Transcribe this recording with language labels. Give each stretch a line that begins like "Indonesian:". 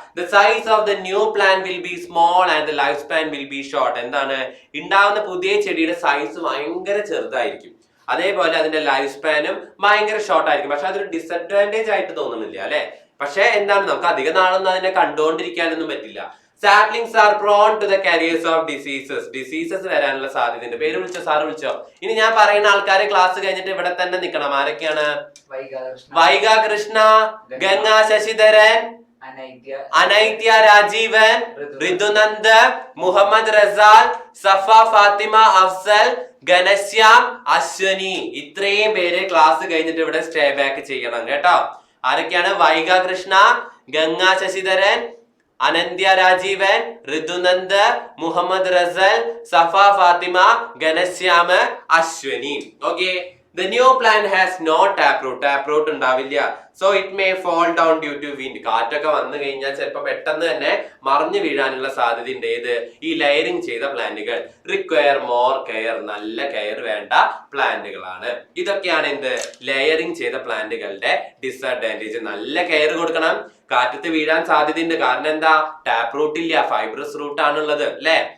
English: The size of the new plant will be small and the lifespan will be short.
Malayalam: എന്താണ്? ഉണ്ടാവുന്ന പുതിയ ചെടിയുടെ size ഭയങ്കര ചെറുതായിരിക്കും, അതേപോലെ അതിന്റെ ലൈഫ് സ്പാനും ഭയങ്കര ഷോർട്ട് ആയിരിക്കും. പക്ഷെ അതൊരു ഡിസഡ്വാൻറ്റേജ് ആയിട്ട് തോന്നുന്നില്ല അല്ലെ? പക്ഷെ എന്താണ്? നമുക്ക് അധിക നാളൊന്നും അതിനെ കണ്ടുകൊണ്ടിരിക്കാനൊന്നും പറ്റില്ല.
English: Saplings are prone to the carriers of diseases.
Malayalam: Diseases വരാനുള്ള സാധ്യതയുണ്ട്. പേര് വിളിച്ചോ? സാറ് വിളിച്ചോ? ഇനി ഞാൻ പറയുന്ന ആൾക്കാരെ ക്ലാസ് കഴിഞ്ഞിട്ട് ഇവിടെ തന്നെ നിൽക്കണം. ആരൊക്കെയാണ്? വൈഗ കൃഷ്ണ, ഗംഗാ ശശിധരൻ, അനൈത്യ രാജീവൻ, ഋതുനന്ദ്, മുഹമ്മദ് റസാൽ, സഫ ഫാത്തിമ അഫ്സൽ, ഘനശ്യാം, അശ്വനി. ഇത്രയും പേര് ക്ലാസ് കഴിഞ്ഞിട്ട് ഇവിടെ സ്റ്റേ ബാക്ക് ചെയ്യണം കേട്ടോ. ആരൊക്കെയാണ്? Vaiga Krishna, Ganga Sasidharan, Anindya Rajeevan, Rithunand, Muhammad Russell, Safa Fathima, Ghanshyam, Ashwini. Okay.
English: The new plant has no taproot.
Malayalam: Taproot ഉണ്ടാവില്ല.
English: So it may fall down due to wind.
Malayalam: കാറ്റൊക്കെ വന്നു കഴിഞ്ഞാൽ ചിലപ്പോൾ പെട്ടെന്ന് തന്നെ മറിഞ്ഞു വീഴാനുള്ള സാധ്യതയുണ്ട്. ഏത്? ഈ ലെയറിംഗ് ചെയ്ത പ്ലാന്റുകൾ.
English: Require more care.
Malayalam: നല്ല കെയർ വേണ്ട പ്ലാന്റുകളാണ്. ഇതൊക്കെയാണ് എന്ത്? ലെയറിംഗ് ചെയ്ത പ്ലാന്റുകളുടെ ഡിസഡ്വാൻറ്റേജ്. നല്ല കെയർ കൊടുക്കണം. കാറ്റത്ത് വീഴാൻ സാധ്യതയുണ്ട്. കാരണം എന്താ? ടാപ്പ് റൂട്ട് ഇല്ല, ഫൈബ്രസ് റൂട്ട് ആണുള്ളത് അല്ലെ?